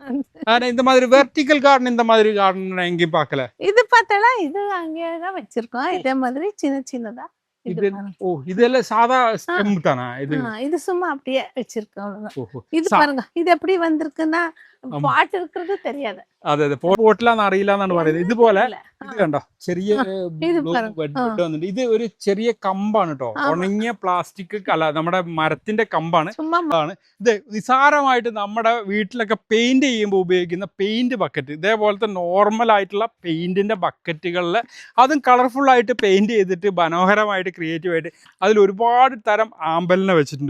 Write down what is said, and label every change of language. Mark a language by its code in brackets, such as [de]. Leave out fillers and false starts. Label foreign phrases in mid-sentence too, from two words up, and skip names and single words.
[ta] ஆனா இந்த மாதிரி [en] vertical garden, [ta] இந்த மாதிரி கார்டன் நான் எங்கேயும் பார்க்கல. இது பார்த்தா இது அங்கேதான் வச்சிருக்கோம். இதே மாதிரி சின்ன சின்னதா இது இது பாருங்க. ஓ இதெல்லாம் சாதா ஸ்டெம் தானா இது? இது சும்மா அப்படியே வச்சிருக்கோம், அவ்வளவுதான். ஓஹோ. இது பாருங்க, இது எப்படி வந்திருக்குன்னா പാട്ട് இருக்கிறது தெரியாது. [ml] അതെ അതെ പോട്ടിലാന്ന് അറിയില്ല എന്നാണ് പറയുന്നത്. ഇതുപോലെ ഇത് കണ്ടോ ചെറിയ ബെഡ് വന്നിട്ട് ഇത് ഒരു ചെറിയ കമ്പാണ് കേട്ടോ. ഉണങ്ങിയ പ്ലാസ്റ്റിക് അല്ല നമ്മുടെ മരത്തിന്റെ കമ്പാണ്. ആണ് ഇത് നിസാരമായിട്ട് നമ്മുടെ വീട്ടിലൊക്കെ പെയിന്റ് ചെയ്യുമ്പോൾ ഉപയോഗിക്കുന്ന പെയിന്റ് ബക്കറ്റ്, ഇതേപോലത്തെ നോർമൽ ആയിട്ടുള്ള പെയിന്റിന്റെ ബക്കറ്റുകളിൽ അതും കളർഫുൾ ആയിട്ട് പെയിന്റ് ചെയ്തിട്ട് മനോഹരമായിട്ട് ക്രിയേറ്റീവായിട്ട് അതിൽ ഒരുപാട് തരം ആമ്പലിനെ വെച്ചിട്ടുണ്ട്.